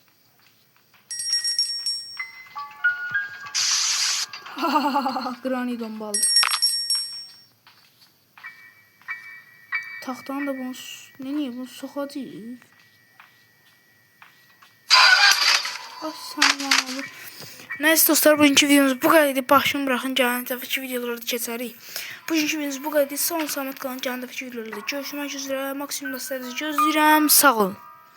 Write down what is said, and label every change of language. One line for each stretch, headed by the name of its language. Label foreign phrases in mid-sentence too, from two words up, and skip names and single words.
Azerbaijani: Granny dombaldı. Taxtanı da bunu niye bunu soxacağıq? Ay sen olur.
Turkish: Neyse dostlar, bugünkü videomuz bu kadar. Başını bırakın,
Azerbaijani: gələn dəfəki videolarda keçərik.
Turkish: Bugünkü videomuz bu kadar.
Azerbaijani: Son salamat qalın, gələn dəfəki videolarda görüşmək üzrə. Maksimum dostlar gözləyirəm. Sağ olun.